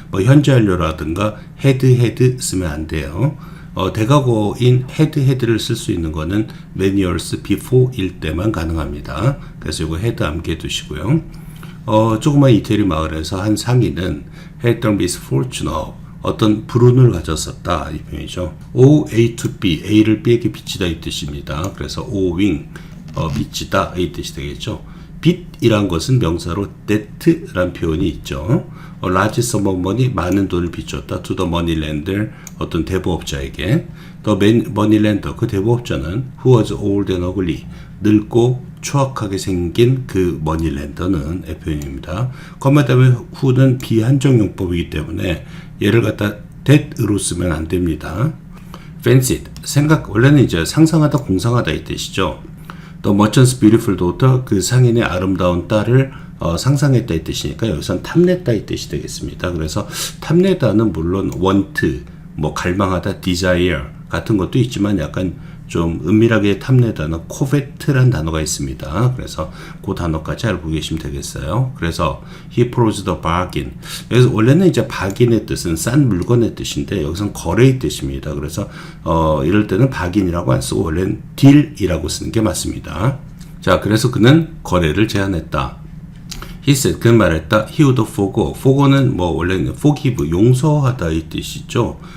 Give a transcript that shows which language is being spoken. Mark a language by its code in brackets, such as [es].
[ko] 뭐 현재 완료라든가 had 쓰면 안 돼요. 대과거인 had를 쓸 수 있는 거는 [en] many years before [ko] 일 때만 가능합니다. 그래서 이거 had 암기해 두시고요. 조그만 이태리 마을에서 한 상인은 [en] had the misfortune of [ko] 어떤 불운을 가졌었다 이 표현이죠. O A to B, A를 B에게 빚지다 이 뜻입니다. 그래서 owing, 빚지다 이 뜻이 되겠죠. 빚이란 것은 명사로 debt란 표현이 있죠. [en] large sum of money, [ko] 많은 돈을 빚졌다. [en] to the money lender, [ko] 어떤 대부업자에게. [en] the money lender, [ko] 그 대부업자는 [en] who was old and ugly, [ko] 늙고 추악하게 생긴 그 [en] money lender는 [ko] 의 표현입니다. 컴마 다음에 who는 비한정용법이기 때문에 얘를 갖다 that으로 쓰면 안 됩니다. fancied, 원래는 이제 상상하다, 공상하다 이 뜻이죠. [en] The merchant's beautiful daughter, [ko] 그 상인의 아름다운 딸을 상상했다 이 뜻이니까 여기선 탐냈다 이 뜻이 되겠습니다. 그래서 탐내다는 물론 want, 뭐 갈망하다, desire 같은 것도 있지만 약간 좀 은밀하게 탐내다는 covet란 단어가 있습니다. 그래서 그 단어까지 알고 계시면 되겠어요. [en] 그래서 he proposed a bargain. [ko] 여기서 원래는 이제 bargain의 뜻은 싼 물건의 뜻인데 여기서는 거래의 뜻입니다. 그래서 이럴 때는 bargain이라고 안 쓰고 원래는 deal이라고 쓰는 게 맞습니다. 자, 그래서 그는 거래를 제안했다. [en] He said, [ko] 그는 말했다. [en] He would forgo [ko] 는 뭐 원래는 forgive, 용서하다 이 뜻이죠.